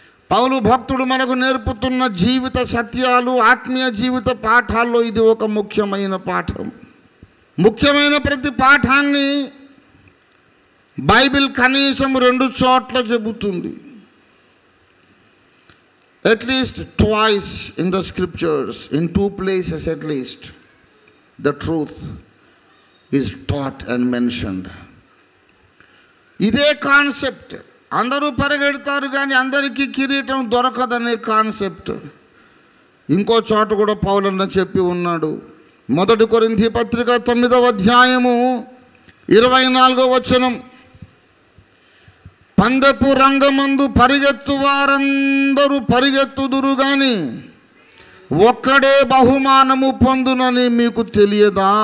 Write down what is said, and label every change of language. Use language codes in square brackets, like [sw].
[te] పౌలు భక్తుడు మనకు నేర్పుతున్న జీవిత సత్యాలు, ఆత్మీయ జీవిత పాఠాల్లో ఇది ఒక ముఖ్యమైన పాఠం. ముఖ్యమైన ప్రతి పాఠాన్ని బైబిల్ కనీసం 2 చోట్ల చెబుతుంది. [en] At least twice in the scriptures, in 2 places at least, the truth is taught and mentioned. [te] ఇదే కాన్సెప్ట్. అందరూ పరిగెడతారు కానీ అందరికీ కిరీటం దొరకదనే కాన్సెప్ట్ ఇంకో చోట కూడా పౌలన్న చెప్పి ఉన్నాడు. 1 కొరింథీ పత్రిక 9వ అధ్యాయము 24వ వచనం, పందెపు రంగమందు పరిగెత్తు వారందరూ పరిగెత్తుదురు గాని ఒక్కడే బహుమానము పొందునని మీకు తెలియదా?